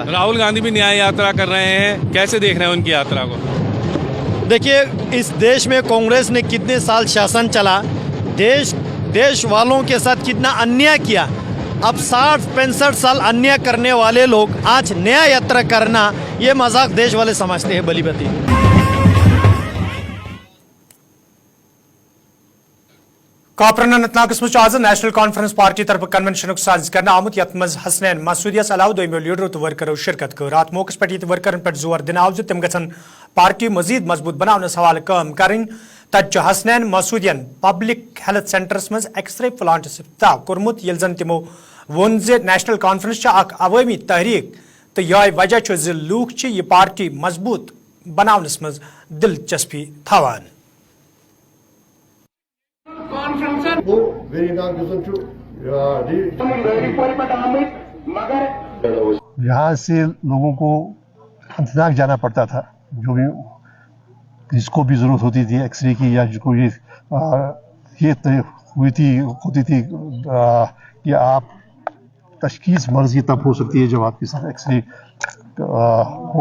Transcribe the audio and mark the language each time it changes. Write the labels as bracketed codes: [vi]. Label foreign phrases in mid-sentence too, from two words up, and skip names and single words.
[hi] राहुल गांधी भी न्याय यात्रा कर रहे हैं, कैसे देख रहे हैं उनकी यात्रा को? देखिए, इस देश में कांग्रेस ने कितने साल शासन चला, देश वालों के साथ कितना अन्याय किया। अब 60-65 साल अन्याय करने वाले लोग आज नया यात्रा करना, ये मजाक देश वाले समझते हैं बलीबती। [ks] कापरन अनंतनागस मज आज नेशनल कॉन्फ्रेंस पार्टी तरफ कन्वेंशन साज कर आमुत यथ मज हसनैन मसूदियस अलाव दोमो लीडरों तो वर्करों शिरकत कर। अत मौके पे वर्करन पे जोर दिन आव तम गन पार्टी मजीद मजबूत बनाने हवाले काम करें। तत हसनैन मसूदियन [en] public health centres [ks] मज [en] X-ray plant [ks] इफ्ताह कोर्मुत यिल जन तिमो वोन जे नेशनल कॉन्फ्रेंस अवामी तहरीक तो यह वजह ज लूख यह पार्टी मजबूत बनावनस मज दिलचस्पी थावान। [hi] यहाँ से लोगों को अंतनाक जाना पड़ता था, जो भी जिसको भी ज़रूरत होती थी एक्सरे की, या जिसको ये होती थी कि आप तशखीस मर्ज़ की तब हो सकती है जब आपके साथ एक्सरे हो।